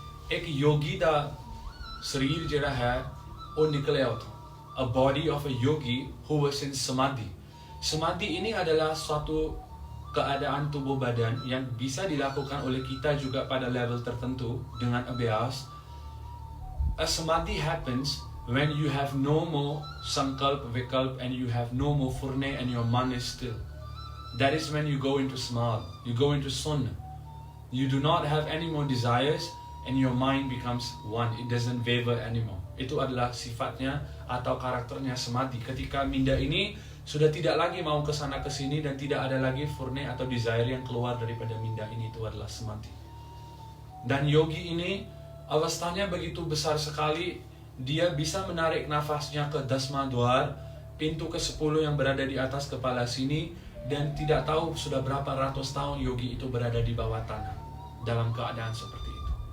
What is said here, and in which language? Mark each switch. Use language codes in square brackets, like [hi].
[pa] Ek yogi da शरीर ਜਿਹੜਾ है वो निकले [en] out, a body of a yogi who was in samadhi. [id] Samadhi ini adalah suatu keadaan tubuh badan yang bisa dilakukan oleh kita juga pada level tertentu dengan abhyas. [en] A samadhi happens when you have no more sankalp, vikalp, and you have no more furne and your mind is still. That is when you go into samadhi, you go into sunna. You do not have any more desires, and your mind becomes one, it doesn't waver anymore. [id] Itu adalah sifatnya atau karakternya samadhi. Ketika minda ini sudah tidak lagi mau kesana kesini dan tidak ada lagi furne atau desire yang keluar daripada minda ini, itu adalah samadhi. Dan yogi ini awastanya begitu besar sekali, dia bisa menarik nafasnya ke dasma dwar, pintu ke-10 yang berada di atas kepala sini, dan tidak tahu sudah berapa ratus tahun yogi itu berada di bawah tanah dalam keadaan seperti itu.